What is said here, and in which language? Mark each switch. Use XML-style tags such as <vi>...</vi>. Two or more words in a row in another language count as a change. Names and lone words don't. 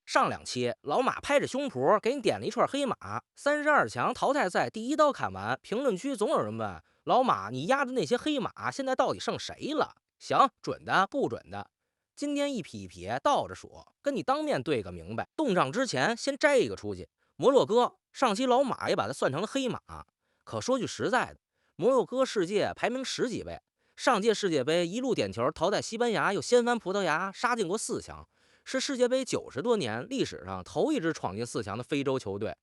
<zh>上2期老馬拍着胸脯給你點了一串黑馬，32強淘汰賽第一刀砍完，評論區總有人問老馬，你压的那些黑馬现在到底剩誰了？行，准的不准的，今天一匹一匹倒着数，跟你当面对个明白。动账之前先摘一个出去。摩洛哥上期老马也把它算成了黑马，可说句实在的，摩洛哥世界排名10几位，上届世界杯一路点球淘汰西班牙，又掀翻葡萄牙，杀进过4强，是世界杯90多年历史上头一支闯进4强的非洲球队。</zh>